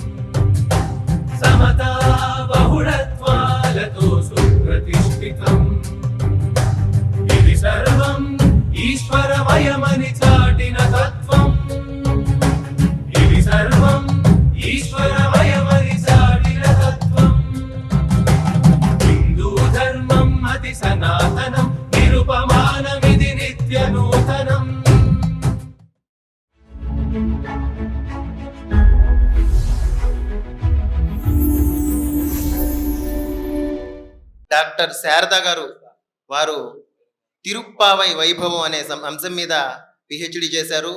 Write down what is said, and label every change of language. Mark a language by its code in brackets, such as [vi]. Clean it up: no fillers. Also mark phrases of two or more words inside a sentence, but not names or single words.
[te] సమతా బహుళత్వాలతో సుప్రతిష్ఠితం ఇది సర్వం ఈశ్వరమయమని చాటిన తత్త్వం ఇది సర్వం ఈశ్వరమయమని చాటిన తత్త్వం హిందూ ధర్మం అతి సనాతనం నిరుపమానమని నిత్యనూతనం। డాక్టర్ శారద గారు వారు తిరుప్పావై వైభవం అనే అంశం మీద పిహెచ్డి చేశారు.